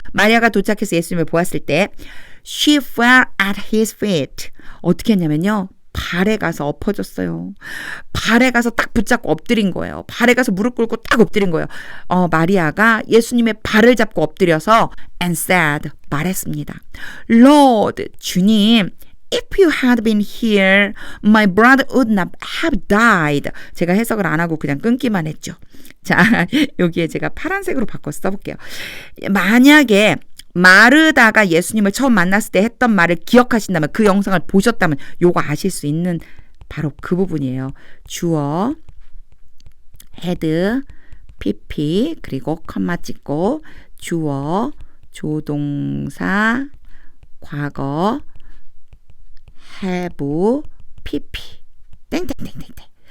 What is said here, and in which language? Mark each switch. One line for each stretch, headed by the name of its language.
Korean: 마리아가 도착해서 예수님을 보았을 때
English: she fell at his feet.
Korean: 어떻게 했냐면요. 발에 가서 엎어졌어요. 발에 가서 딱 붙잡고 엎드린 거예요. 발에 가서 무릎 꿇고 딱 엎드린 거예요. 마리아가 예수님의 발을 잡고 엎드려서
English: and said
Korean: 말했습니다.
English: Lord,
Korean: 주님,
English: if you had been here, my brother would not have died.
Korean: 제가 해석을 안 하고 그냥 끊기만 했죠. 자, 여기에 제가 파란색으로 바꿔서 써볼게요. 만약에 마르다가 예수님을 처음 만났을 때 했던 말을 기억하신다면, 그 영상을 보셨다면 요거 아실 수 있는 바로 그 부분이에요. 주어, had, pp, 그리고 컴마 찍고 주어, 조동사, 과거, have, pp, 땡땡땡땡땡.